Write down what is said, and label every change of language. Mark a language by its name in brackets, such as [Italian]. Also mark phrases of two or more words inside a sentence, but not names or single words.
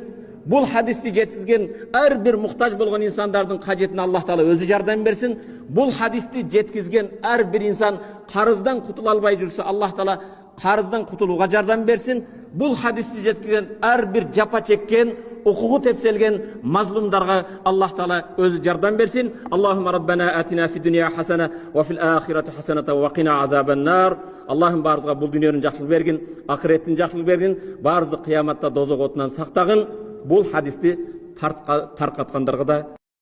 [Kyrgyz] Бул хадисти жеткизген ар бир муктаж болгон инсандардын кажетине [Arabic] الله تعالى [Kyrgyz] өзү жардам берсин. Бул хадисти жеткизген ар бир инсан карыздан кутула албай жүрсө, [Arabic] الله تعالى [Kyrgyz] карыздан кутулууга жардам берсин. Бул хадисти жеткизген ар бир жапа чеккен, укугу тепселген мазлумдарга [Arabic] الله تعالى [Kyrgyz] өзү жардам берсин. [Arabic] اللهم ربنا آتنا في الدنيا حسنة وفي الآخرة حسنة وقنا عذاب النار. [Kyrgyz] Аллахым баарыбызга бул дүйнөнүн жакшылык бергин, акыреттин жакшылык бергин, баарыбызды кыяматта дозок отунан сактагын. Бул хадисти таркаткандарга да